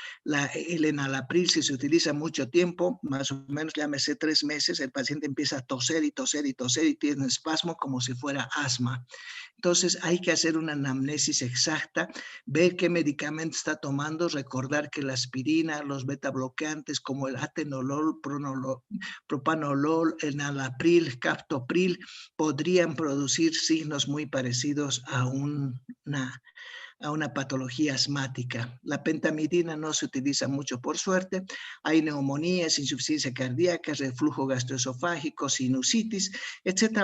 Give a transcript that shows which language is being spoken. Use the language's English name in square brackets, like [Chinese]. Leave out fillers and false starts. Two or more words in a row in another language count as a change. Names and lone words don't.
[Spanish] El enalapril, si se utiliza mucho tiempo, más o menos, llámese 3 meses, el paciente empieza a toser y toser y toser y tiene espasmo como si fuera asma. Entonces hay que hacer una anamnesis exacta, ver qué medicamento está tomando, recordar que la aspirina, los beta bloqueantes como el atenolol, propanolol, enalapril, captopril, podrían producir signos muy parecidos a una patología asmática. La pentamidina no se utiliza mucho, por suerte. Hay neumonías, insuficiencia cardíaca, reflujo gastroesofágico, sinusitis, etcétera.